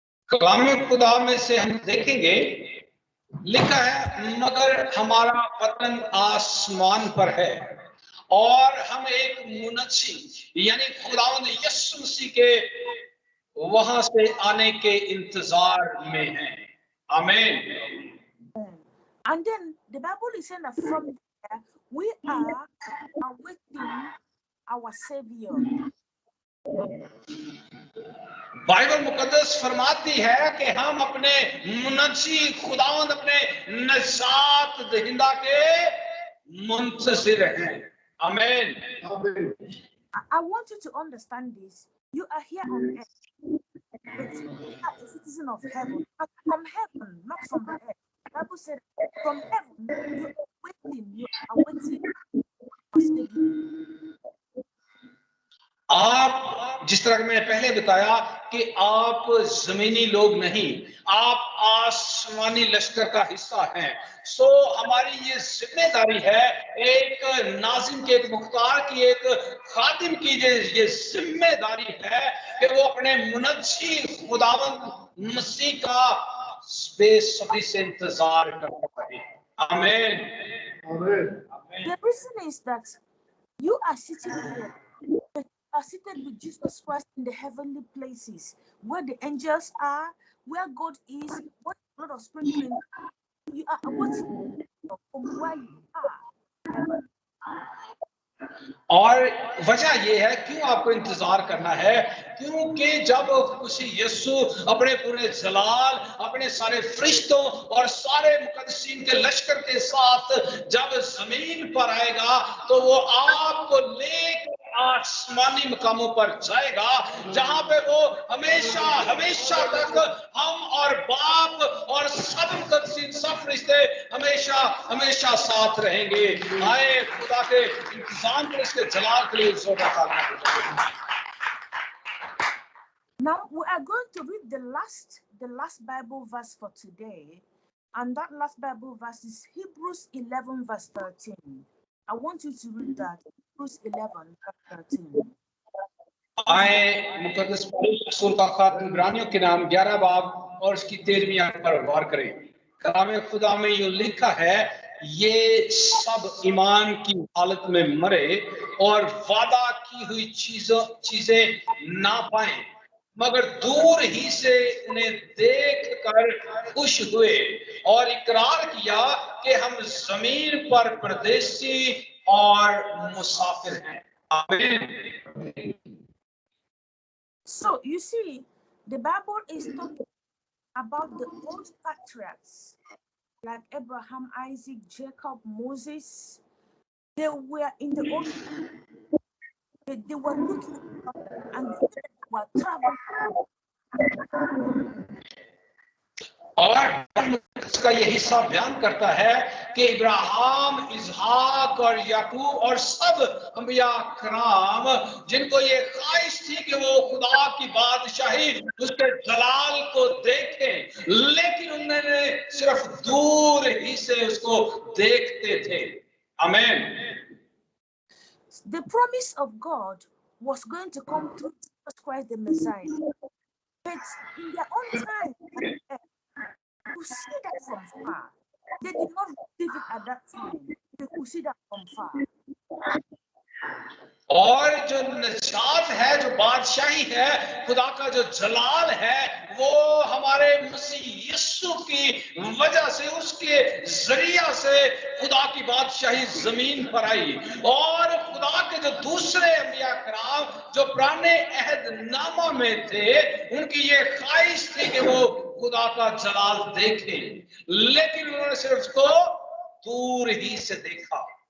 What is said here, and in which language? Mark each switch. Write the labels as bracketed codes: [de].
[hi] कलाम खुदा में से हम देखेंगे, लिखा है, मगर हमारा वतन आसमान पर है और हम एक मुनस्सी यानी खुदावंद यीशु मसीह के वहां से आने के इंतजार में हैं। आमीन। [en] And then the Bible is saying that from there we are awaiting our Savior. [hi] Bible मुकद्दस फरमाती है कि हम अपने मुनज्जी खुदावंद अपने नजात दहिंदा के मुंतज़िर हैं. आमीन. [en] I want you to understand this. You are here on earth, but you are a citizen of heaven. But from heaven, not from the earth. The Bible said, from heaven, you are waiting for Savior. [hi] आप जिस तरह मैंने पहले बताया कि आप जमीनी लोग नहीं, आप आसमानी लश्कर का हिस्सा हैं. सो हमारी ये जिम्मेदारी है, एक नाजिम की, एक मुख्तार की, एक खादिम की ये जिम्मेदारी है कि वो अपने मुनज्जी खुदावंद मसीह का बेसब्री से इंतजार करता रहे. आमीन. [en] The reason is that you are sitting here, but you are seated with Jesus Christ in the heavenly places, where the angels are, where God is, where the blood of sprinkling. You are watching from where you are. Heaven. [hi] और वजह यह है क्यों आपको इंतजार करना है, क्योंकि जब खुशी यीशु अपने पूरे जलाल, अपने सारे फरिश्तों और सारे मुकद्दसीन के लश्कर के साथ जब जमीन पर आएगा, तो वो आपको लेकर आसमानी मकामों पर जाएगा, जहां पे वो हमेशा हमेशा तक हम और बाप और सब मुकद्दसीन, सब फरिश्ते हमेशा हमेशा साथ रहेंगे. आए खुदा के इंतजाम पर, इसके जलाल के लिए जोरदार तालियां. [en] Now we are going to read the last Bible verse for today, and that last Bible verse is Hebrews 11 verse 13. I want you to read that. Hebrews 11 verse 13. [hi] आए मुकद्दस पौलुस रसूल का खत इब्रानियों के नाम 11 बाब और उसकी 13वीं आयत पर गौर करें. कलाम खुदा में यूं लिखा है, ये सब ईमान की हालत में मरे और वादा की हुई चीजें ना पाए, मगर दूर ही से उन्हें देख कर खुश हुए और इकरार किया कि हम जमीन पर परदेसी और मुसाफिर हैं. आमीन. [en] So you see, the Bible is talking about the old patriarchs like Abraham, Isaac, Jacob, Moses. They were in the old, they were looking and they were traveling. [hi] और इसका ये हिस्सा बयान करता है कि इब्राहिम, इसहाक और याकूब और सब अंबिया कराम, जिनको ये ख्वाहिश थी कि वो खुदा की बादशाही, उसके जलाल को देखें, लेकिन उन्होंने सिर्फ दूर ही से उसको देखते थे. आमीन. [en] The promise of God was going to come through Jesus Christ the Messiah, but in their own time, to see that from far. They did not receive it at that time. They could see that from far. [hi] और जो निजात है, जो बादशाही है, खुदा का जो जलाल है, वो हमारे मसीह यीशु की वजह से, उसके जरिया से खुदा की बादशाही जमीन पर आई. और खुदा के जो दूसरे अंबिया कराम जो पुराने अहदनामा में थे, उनकी ये ख्वाहिश थी कि वो खुदा का जलाल देखें, लेकिन उन्होंने सिर्फ उसको दूर ही से देखा.